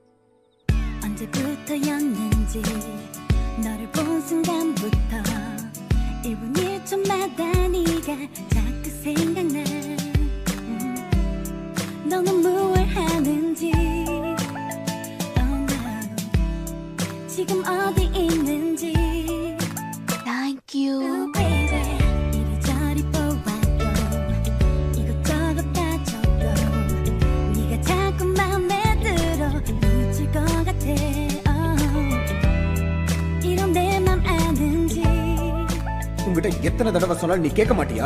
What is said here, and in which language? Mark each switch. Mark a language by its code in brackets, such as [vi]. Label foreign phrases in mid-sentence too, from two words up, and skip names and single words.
[ko] 언제부터였는지 너를 본 순간부터 1분 1초마다 네가 자꾸 생각나 너는 무얼 하는지 [en] oh no. [ko] 지금 어디 있는지 [en] Thank you. oh baby [ko] 이리저리 보아도 이것저것 따져도 네가 자꾸 맘에 들어 미칠 것 같아 이런 내 맘 아는지 [ta] உங்ககிட்ட எத்தனை தடவை சொன்னாலும் நீ கேட்க மாட்டியா?